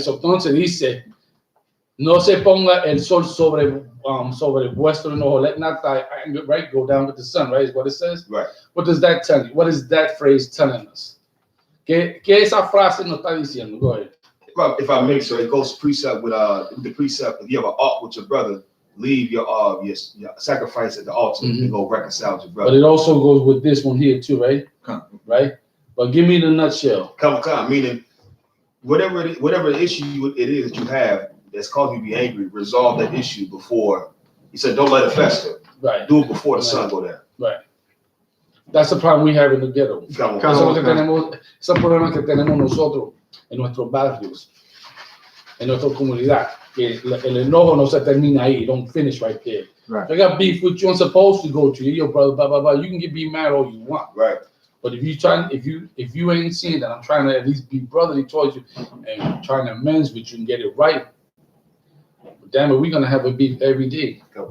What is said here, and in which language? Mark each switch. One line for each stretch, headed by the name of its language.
Spanish: So, entonces dice, no se ponga el sol sobre vuestro enojo.
English: Let not thy anger, right, go down with the sun, right, is what it says? Right. What does that tell you? What is that phrase telling us?
Spanish: ¿Qué esa frase nos está diciendo?
English: Go ahead. If I may, sir, it goes precept with the precept. If you have an ought with your brother, leave your sacrifice at the altar and go reconcile with your brother. But it also goes with this one here too, right? Right? But give me the nutshell. Come, meaning whatever the issue it is that you have that's causing you to be angry, resolve that issue before. He said, don't let it fester. Right. Do it before the sun go down. Right. That's the problem we have in the ghetto. Come on.
Spanish: Eso es el problema que tenemos nosotros en nuestros barrios, en nuestra comunidad. Que el enojo no se termina ahí.
English: Don't finish right there. Right. If I got beef with you, I'm supposed to go to you, yo, brother, blah, blah, blah. You can be mad all you want. Right. But if you ain't seeing that I'm trying to at least be brotherly towards you and trying to amends with you and get it right, damn it, we're gonna have a beef every day.